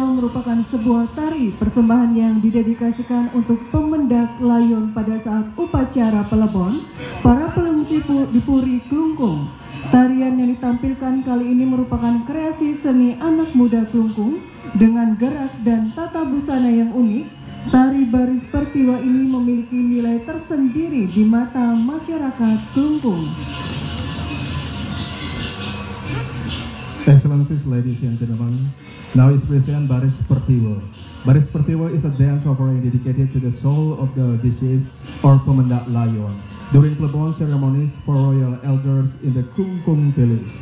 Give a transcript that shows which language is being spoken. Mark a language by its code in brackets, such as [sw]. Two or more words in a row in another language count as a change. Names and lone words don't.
[id] merupakan sebuah tari persembahan yang didedikasikan untuk pemendak layon pada saat upacara pelebon para pelengsi di Puri Klungkung. Tarian yang ditampilkan kali ini merupakan kreasi seni anak muda Klungkung dengan gerak dan tata busana yang unik. Tari baris pertiwa ini memiliki nilai tersendiri di mata masyarakat Klungkung. [en] Excellencies, ladies and gentlemen, now is present Baris Pertiwo. Baris Pertiwo is a dance offering dedicated to the soul of the deceased or [id] pemendak layon [en] during Plebon ceremonies for royal elders in the Klungkung Village.